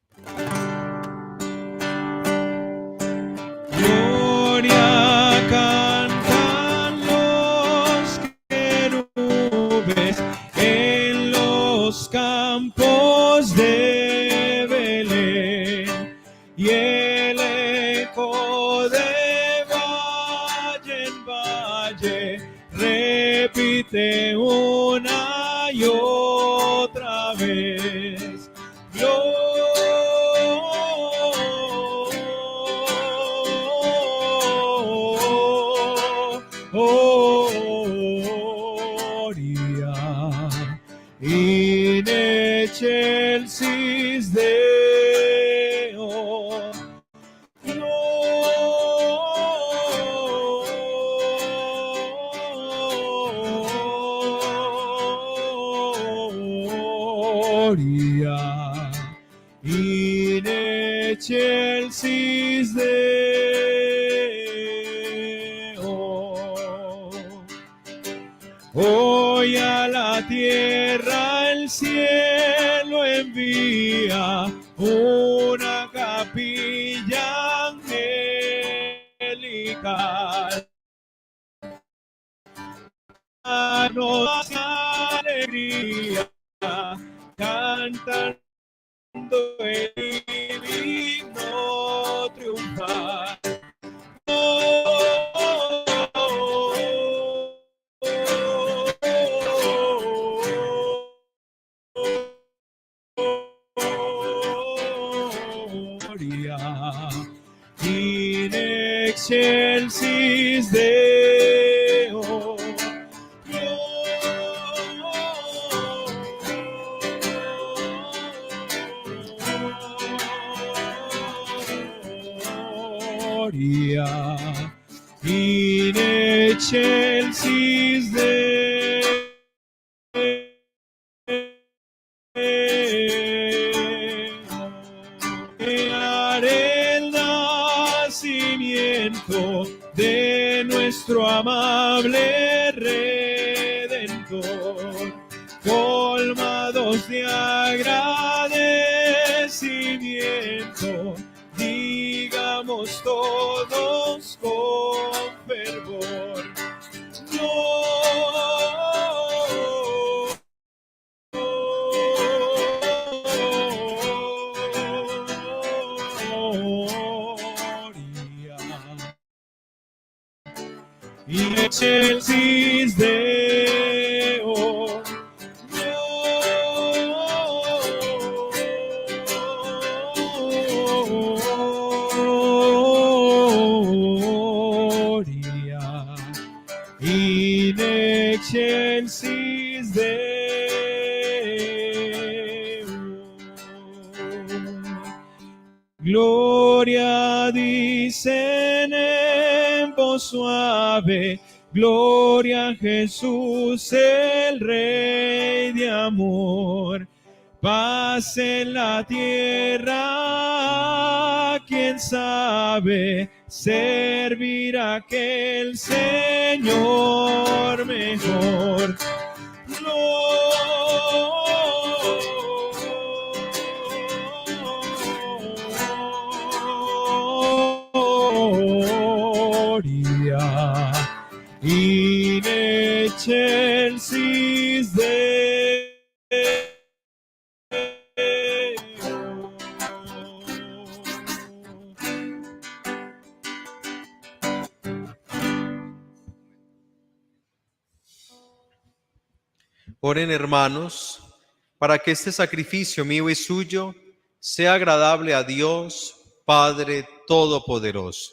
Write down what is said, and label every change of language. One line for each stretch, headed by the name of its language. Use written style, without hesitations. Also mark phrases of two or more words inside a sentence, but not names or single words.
Spanish: Gloria cantan los querubes en los campos de Belén, y el eco de valle en valle repite una y otra vez.
Latin: Gloria in excelsis Deo. Gloria in excelsis Deo.
Spanish: Hoy a la tierra el cielo envía una capilla angelical. Danos alegría, cantando el himno triunfal.
Latin: Gloria in excelsis Deo. Gloria in excelsis Deo.
Spanish: El nacimiento de nuestro amable Redentor, colmados de agradecimiento, digamos todos con fervor.
Latin: In excelsis Deo. Gloria in excelsis Deo.
Spanish: Gloria a Dios dicen en voz suave, gloria a Jesús, el Rey de amor. Paz en la tierra, quién sabe servir a aquel Señor mejor.
Latin: Gloria in excelsis Deo.
Spanish: Oren, hermanos, para que este sacrificio mío y suyo sea agradable a Dios, Padre Todopoderoso.